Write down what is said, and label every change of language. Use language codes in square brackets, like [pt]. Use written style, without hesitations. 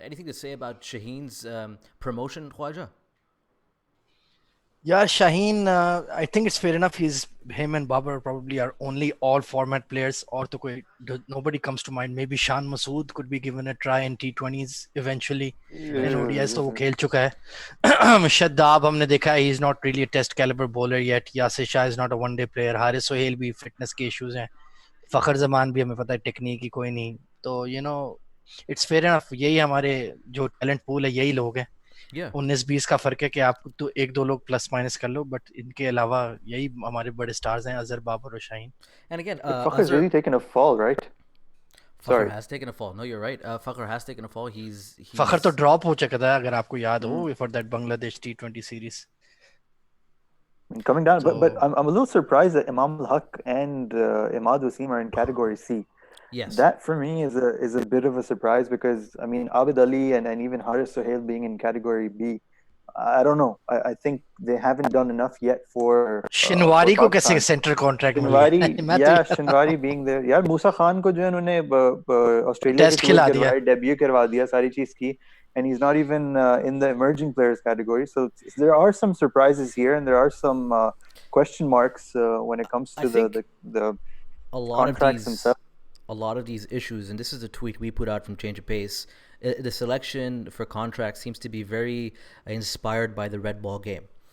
[en] Anything to say about Shaheen's promotion, Khwaja? Yeah, Shaheen, I think it's fair enough. Him and Babar probably are only all format players. Or nobody comes to mind. Maybe Shan Masood could be given a try in T20s eventually. In ODIs, [hi] तो वो खेल चुका है. [en] Shadab [hi] हमने देखा है, [en] he's not really a test caliber bowler yet. Yasir Shah is not a one day player. Haris Sohail [hi] भी fitness के issues हैं. फखर जमान भी हमें पता है technique ही कोई नहीं. [en] तो it's fair enough. [hi] यही हमारे जो talent pool है, यही लोग हैं. 19-20 का फर्क है कि आप तो एक दो लोग प्लस माइनस कर लो, बट इनके अलावा यही हमारे बड़े स्टार्स हैं, अजहर, बाबर और Shaheen. [en] And again, Fakhr's really taken a fall, right? Fakhr has taken a fall. No, you're right. Fakhr has taken a fall. He's [hi] फखर तो ड्रॉप हो चुका था, अगर आपको याद हो, [en] for that Bangladesh T20 series. Coming down, but I'm a little surprised that Imam al-Haq and Imad Wasim are in Category C. Yes. That for me is a bit of a surprise because I mean Abid Ali and even Haris Sohail being in Category B, I don't know. I think they haven't done enough yet for [hi] Shinwari को कैसे central contract [en] Shinwari, Shinwari being there. [hi] यार मूसा खान को जो है उन्होंने Australia के खिलाड़ी debut करवा दिया सारी चीज की, [en] and he's not even in the emerging players category. So there are some surprises here, and there are some question marks when it comes to the contracts themselves. A lot of these issues, and this is a tweet we put out from Change of Pace, the selection for contracts seems to be very inspired by the red ball game.